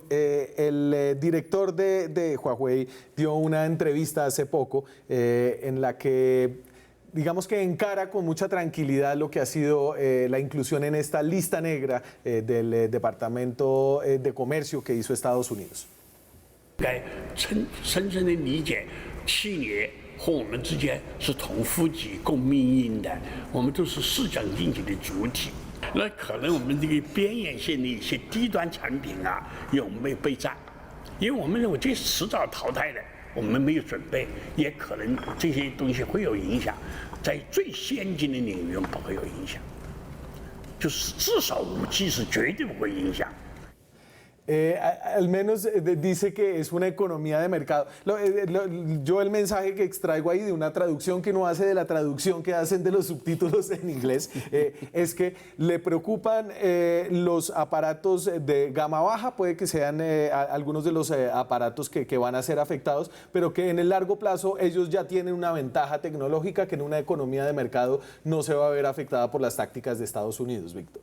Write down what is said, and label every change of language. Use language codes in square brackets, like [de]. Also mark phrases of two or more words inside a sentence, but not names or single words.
[es] El director de Huawei dio una entrevista hace poco en la que, digamos que encara con mucha tranquilidad lo que ha sido la inclusión en esta lista negra del Departamento de Comercio que hizo Estados Unidos. [zh] 该深深地理解企业和我们之间是同呼吸共命运的，我们都是市场经济的主体。那可能我们这个边缘性的一些低端产品啊有没有备战？因为我们认为这是迟早淘汰的，我们没有准备，也可能这些东西会有影响，在最先进的领域不会有影响。就是至少5G 是绝对不会影响。 [es] Al menos dice que es una economía de mercado. Yo el mensaje que extraigo ahí de una traducción que no hace de la traducción que hacen de los subtítulos en inglés es que le preocupan los aparatos de gama baja, puede que sean algunos de los aparatos que van a ser afectados, pero que en el largo plazo ellos ya tienen una ventaja tecnológica que en una economía de mercado no se va a ver afectada por las tácticas de Estados Unidos, Víctor.